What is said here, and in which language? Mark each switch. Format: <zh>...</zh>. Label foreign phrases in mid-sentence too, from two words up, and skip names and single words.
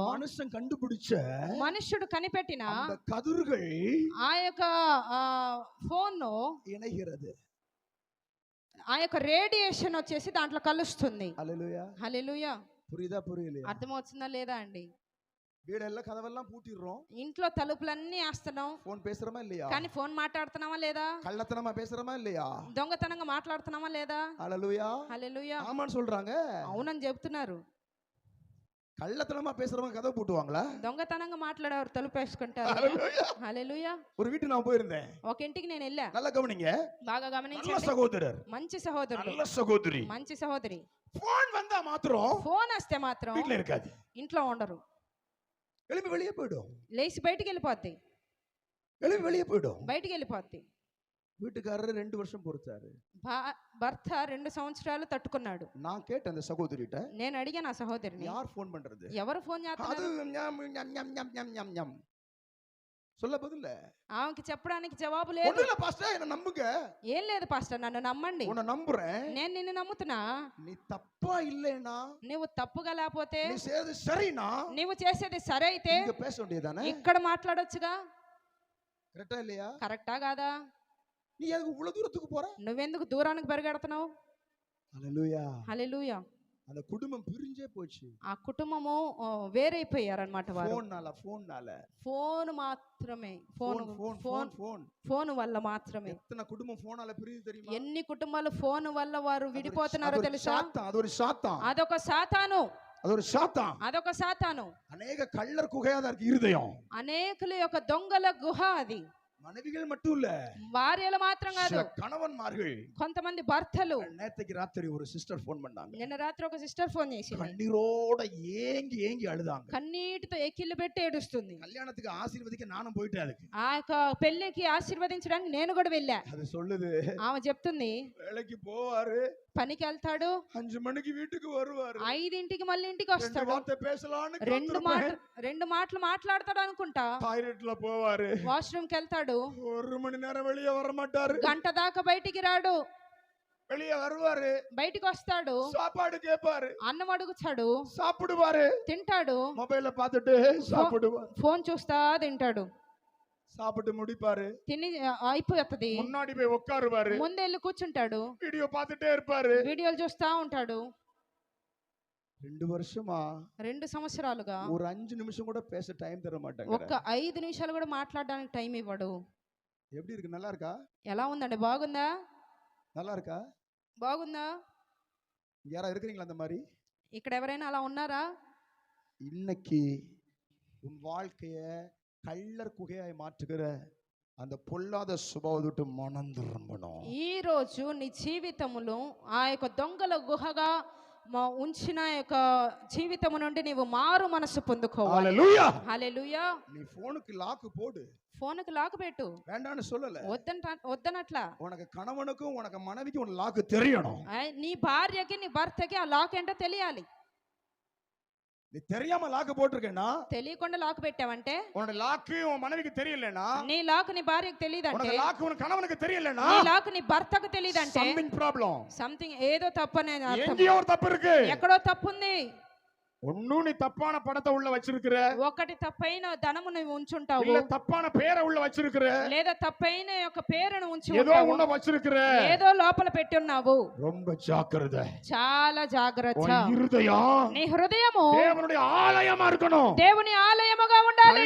<ta>மனுஷன் கண்டுபிடிச்ச</ta> <te>మనుష్యుడు కనిపెట్టిన</te> <ta>அந்த கதிர்கள்</ta> <te>ఆ యొక్క ఫోన్</te> <ta>இணைகிறது.</ta> <te>ఆ యొక్క రేడియేషన్ వచ్చేసి దాంట్లో కలుస్తుంది.</te> <ta>ஹல்லேலூயா.</ta> <te>హల్లెలూయా.</te> <ta>புரியுதா? புரியலையா?</ta> <te>అర్థమవుతుందా లేదా అండి?</te> <ta>வீடெல்லாம் கதவெல்லாம் பூட்டிடுறோம்,</ta> <te>ఇంట్లో తలుపులన్నీ వేస్తున్నాం,</te> <ta>போன் பேசுறோமா இல்லையா?</ta> <te>కానీ ఫోన్ మాట్లాడుతున్నామా లేదా?</te> <ta>கள்ளத்தனமா பேசுறோமா இல்லையா?</ta> <te>దొంగతనంగా మాట్లాడుతున్నామా లేదా?</te> <ta>ஹல்லேலூயா.</ta> <te>హల్లెలూయా.</te> <ta>ஆமான்னு சொல்றாங்க.</ta> <te>అవునని చెప్తున్నారు.</te> <ta>கள்ளத்தனமா பேசுறவங்க கதவு பூட்டுவாங்களா?</ta> <te>దొంగతనంగా మాట్లాడేవారు తలుపు వేసుకుంటారు.</te> <ta>ஹல்லேலூயா.</ta> <te>హల్లెలూయా.</te> <ta>ஒரு வீட்டுக்கு நான் போயிருந்தேன்,</ta> <te>ఒక ఇంటికి నేను వెళ్ళా,</te> <ta>நல்லா கவனிங்க.</ta> <te>బాగా</te> <ta>நல்ல</ta> <te>గమనించండి,</te> <ta>சகோதரர்,</ta> <te>మంచి సహోదరుడు,</te> <ta>நல்ல சகோதரி,</ta> <te>మంచి సహోదరి.</te> <ta>போன் வந்தா மாத்திரம்</ta> <te>ఫోన్ వస్తే మాత్రం</te> <ta>வீட்டுல இருக்காது,</ta> <te>ఇంట్లో ఉండరు,</te> <ta>எழுப்பி வெளியே போயிடும்,</ta> <te>లేచి బయటికి వెళ్ళిపోద్ది,</te> <ta>எழுப்பி வெளியே போயிடும்.</ta> <te>బయటికి వెళ్ళిపోద్ది.</te> <ta>வீட்டுக்காரரு 2 வருஷம் பொறுத்தாரு.</ta> <te>భర్త 2 సంవత్సరాలు తట్టుకున్నాడు.</te> <ta>நான் கேட்டேன் அந்த சகோதரிட்ட,</ta> <te>నేను అడిగాను ఆ సహోదరిని,</te> <ta>யார் போன் பண்றது?</ta> <te>ఎవరు ఫోన్</te> <ta>அது</ta> <te>చేస్తున్నారు?</te> <ta>ஞம் ஞம் ஞம் ஞம் ஞம் ஞம் ஞம். சொல்ல பதில்ல.</ta> <te>ఆమెకి చెప్పడానికి జవాబు లేదు.</te> <ta>ஒண்ணுல பாஸ்டர், என்ன நம்புங்க.</ta> <te>ఏం లేదు పాస్టర్, నన్ను నమ్మండి,</te> <ta>உன்னை நம்புறேன்.</ta> <te>నేను నిన్ను నమ్ముతున్నా.</te> <ta>நீ தப்பா இல்லைனா,</ta> <te>నువ్వు తప్పుగా లేకపోతే,</te> <ta>நீ செய்யறது சரினா,</ta> <te>నువ్వు చేసేది సరే అయితే</te> <ta>இங்க பேச வேண்டியதானே?</ta> <te>ఇక్కడ మాట్లాడొచ్చుగా.</te> <ta>கரெக்டா இல்லையா?</ta> <te>కరెక్టా కాదా?</te> <ta>நீ எதுக்கு இவ்வளவு தூரத்துக்கு போற?</ta> <te>నువ్వెందుకు దూరానికి పరిగెడుతున్నావు?</te> <ta>ஹல்லேலூயா.</ta> <te>హల్లెలూయా.</te> <ta>அந்த குடும்பம் பிரிஞ்சே போச்சு.</ta> <te>ఆ కుటుంబము వేరైపోయారన్నమాట వారు. ఫోన్ మాత్రమే, ఫోన్ వల్ల మాత్రమే.</te> <ta>எத்தனை குடும்பம் போனால பிரியுது தெரியுமா?</ta> <te>ఎన్ని కుటుంబాలు ఫోన్ వల్ల వారు విడిపోతున్నారో తెలుసా?</te> <ta>அது ஒரு சாத்தான்.</ta> <te>అదొక సాతాను. అదొక సాతాను.</te> <ta>அநேக கள்ளர் குகையாத இருதயம்.</ta> <te>అనేకుల యొక్క దొంగల గుహ అది.</te> <ta>மனைவிகள் மட்டும் இல்ல,</ta> <te>భార్యలు మాత్రం కాదు,</te> <ta>கணவன்மார்கள்,</ta> <te>కొంతమంది భర్తలు.</te> <ta>நேத்துக்கு ராத்திரி ஒரு சிஸ்டர் ஃபோன் பண்ணாங்க.</ta> <te>నిన్న రాత్రి ఒక సిస్టర్ ఫోన్ చేసింది,</te> <ta>కన్నీరోட ஏங்கி ஏங்கி అழுதாங்க.</ta> <te>కన్నీటితో ఎక్కిళ్ళు పెట్టి ఏడుస్తుంది.</te> <ta>கல்யாணத்துக்கு ஆசீர்வதிக்க நானும் போயிட்டேன். அதுக்கு</ta> <te>ఆ యొక్క పెళ్లికి ఆశీర్వదించడానికి నేను కూడా వెళ్ళా.</te> <ta>அது சொல்லுது,</ta> <te>ఆమె చెప్తుంది,</te> <ta>வேலைக்கு போவாரு,</ta> <te>పనికి వెళ్తాడు,</te> <ta>5 மணிக்கு வீட்டுக்கு வருவாரு,</ta> <te>5ంటికి మళ్ళీ ఇంటికి వస్తాడు,</te> <ta>வார்த்தை பேசலாம்னு</ta> <te>రెండు మాటలు మాట్లాడతాడు అనుకుంటా,</te> <ta>டாய்லெட்ல போவாரு,</ta> <te>వాష్రూమ్ కి వెళ్తాడు,</te> <ta>1 மணி நேரம் வெளியே வர மாட்டாரு,</ta> <te>గంట దాకా బయటికి రాడు,</te> <ta>வெளியே வருவாரு,</ta> <te>బయటికి వస్తాడు,</te> <ta>சாப்பாடு கேட்பாரு,</ta> <te>అన్నం అడుగుతాడు,</te> <ta>சாப்பிடுவாரு,</ta> <te>తింటాడు,</te> <ta>మొబైల్ பார்த்துட்டு சாப்பிடுவாரு,</ta> <te>ఫోన్ చూస్తా తింటాడు,</te> <ta>சாப்பிட்டு முடிப்பாரு,</ta> <te>తిని అయిపోతుంది,</te> <ta>முன்னாடி போய் உட்காருவாரு,</ta> <te>ముందే వెళ్ళి కూర్చుంటాడు,</te> <ta>వీడియో பார்த்துட்டே இருப்பாரு,</ta> <te>వీడియోలు చూస్తా ఉంటాడు.</te> <ta>2 வருஷமா</ta> <te>2 సంవత్సరాలుగా</te> <ta>ஒரு 5 நிமிஷம் கூட பேச டைம் தர மாட்டாங்க.</ta> <te>ఒక్క 5 నిమిషాలు కూడా మాట్లాడడానికి టైం ఇవ్వడు.</te> <ta>எப்படி இருக்கு? நல்லா இருக்கா?</ta> <te>ఎలా ఉందండి? బాగుందా?</te> <ta>நல்லா இருக்கா?</ta> <te>బాగుందా?</te> <ta>யாரா இருக்கிறீங்களா அந்த மாதிரி?</ta> <te>ఇక్కడ ఎవరైనా అలా ఉన్నారా?</te> <ta>இன்னைக்கு உன் வாழ்க்கைய கள்ளர் குகையாய் மாற்றுகிற அந்த பொல்லாத சுபாவத்தை மனம் திரும்பணும்.</ta> <te>ఈ రోజు నీ జీవితములో ఆ యొక్క దొంగల గుహగా ఉంచిన యొక్క జీవితము నుండి నీవు మారు మనసు పొందుకోవాలి. హల్లెలూయా హల్లెలూయా.</te> <ta>நீ போனுக்கு லாக் போடு.</ta> <te>ఫోన్కి లాక్ పెట్టు.</te> <ta>வேண்டான்னு சொல்லல.</ta> <te>వద్దనట్లా.</te> <ta>உனக்கு கணவனுக்கும் உனக்கு மனைவிக்கும் ஒரு லாக் தெரியணும்.</ta> <te>నీ భార్యకి నీ భర్తకి ఆ లాక్ ఏంటో తెలియాలి.</te> <ta>நீ தெரியாம லாக் போட்டுருக்கேன்னா,</ta> <te>తెలియకుండా లాక్ పెట్టావంటే,</te> <ta>உன்னோட லாக் உன் மனைவிக்கு தெரியலனா,</ta> <te>నీ లాక్ నీ భార్యకి తెలియదంటే,</te> <ta>உனக்கு லாக் உன் கணவனுக்கு தெரியலனா,</ta> <te>నీ లాక్ నీ భర్తకు తెలియదంటే</te> <en>something problem.</en> <te>సంథింగ్ ఏదో తప్పనే అర్థం.</te> <ta>எங்கேயో ஒரு தப்பு இருக்கு.</ta> <te>ఎక్కడో తప్పు ఉంది.</te> <ta>ஒண்ணு நீ தப்பான பணத்தை உள்ள வச்சிருக்கிற,</ta> <te>ఒకటి తప్పైన ధనము నువ్వు ఉంచుంటావు,</te> <ta>இல்ல தப்பான பேரை உள்ள வச்சிருக்கிற,</ta> <te>లేదా తప్పైన యొక్క పేరును ఉంచి</te> <ta>ஏதோ</ta> <te>ఉంటావు,</te> <ta>உள்ள வச்சிருக்கிற,</ta> <te>ఏదో లోపల పెట్టి ఉన్నావు.</te> <ta>ரொம்ப ஜாக்கிரதை.</ta> <te>చాలా జాగ్రత్త.</te> <ta>உன் இருதயம்</ta> <te>నీ హృదయము</te> <ta>தேவனுடைய ஆலயமா இருக்கணும்.</ta> <te>దేవుని ఆలయముగా ఉండాలి.</te>